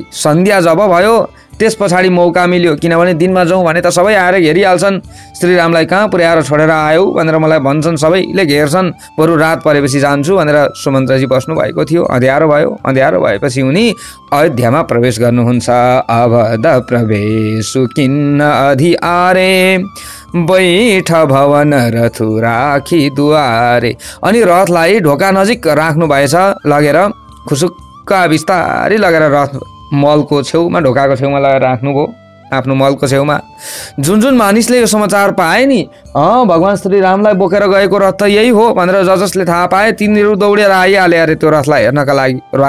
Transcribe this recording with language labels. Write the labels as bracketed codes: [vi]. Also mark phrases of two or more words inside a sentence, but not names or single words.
[ne] सन्ध्या जब भयो त्यस पछाडि मौका मिल्यो, किनभने दिनमा जाउँ भने त सबै आएर घेरिहाल्छन्। श्रीरामलाई कहाँ पुर्याएर छोडेर आयौ भनेर मलाई भन्छन्, सबैले घेर्छन्, बरु रात परेपछि जान्छु भनेर सुमन्त्रजी बस्नु भएको थियो। अँध्यारो भयो, अँध्यारो भएपछि उनी अयोध्यामा प्रवेश गर्नुहुन्छ। [awa] अवध प्रवेशु किन्न अधिआरे, बैठ भवन रथु राखी दुआरे। [ne] अनि रथलाई ढोका नजिक राख्नु भएछ, लगेर खुसुक्क बिस्तारै लगेर रथ मलको छेउमा, ढोकाको छेउमा लगाएर राख्नुभयो, आफ्नो मलको छेउमा। जुन मानिसले यो समाचार पाए नि, भगवान श्रीरामलाई बोकेर गएको रथ त यही हो भनेर जसले थाहा पाए तिनीहरू दौडेर आइहाले अरे त्यो रथलाई हेर्नका लागि।